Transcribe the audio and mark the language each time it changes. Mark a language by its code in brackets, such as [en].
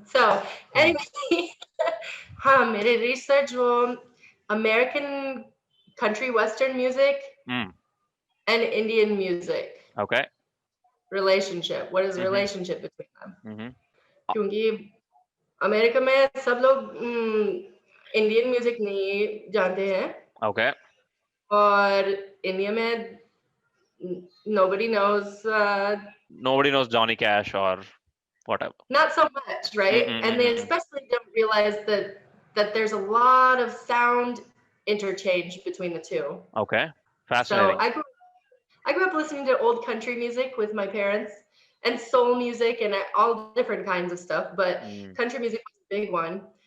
[en] So, anyway, [hi] मेरे [en] research वो American country western music and Indian music. Okay. Relationship. What is the relationship between them? [hi] क्योंकि America में सब लोग Indian music नहीं जानते हैं. Okay. और इंडिया में [en] nobody knows Johnny Cash or whatever. Not so much, right? And they especially don't realize that there's a lot of sound interchange between the two. Okay. Fascinating. So I grew up listening to old country music with my parents and soul music and all different kinds of stuff, but country music was a big one.